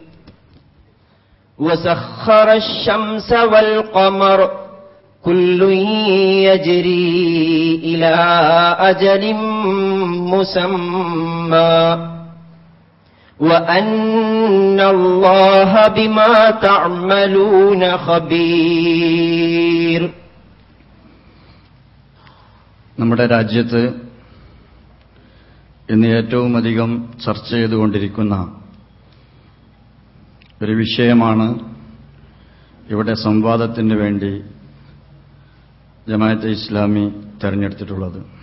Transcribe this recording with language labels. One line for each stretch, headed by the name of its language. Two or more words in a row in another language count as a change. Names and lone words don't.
Arabic: وسخر الشمس والقمر كل يجري إلى أجل مسمى وأن الله بما تعملون خبير.
Malayalam: നമ്മുടെ രാജ്യത്ത് ഇന്ന് ഏറ്റവും അധികം ചർച്ച ചെയ്തുകൊണ്ടിരിക്കുന്ന ഒരു വിഷയമാണ് ഇവിടെ സംവാദത്തിന് വേണ്ടി ജമാഅത്തെ ഇസ്ലാമി തെരഞ്ഞെടുത്തിട്ടുള്ളത്.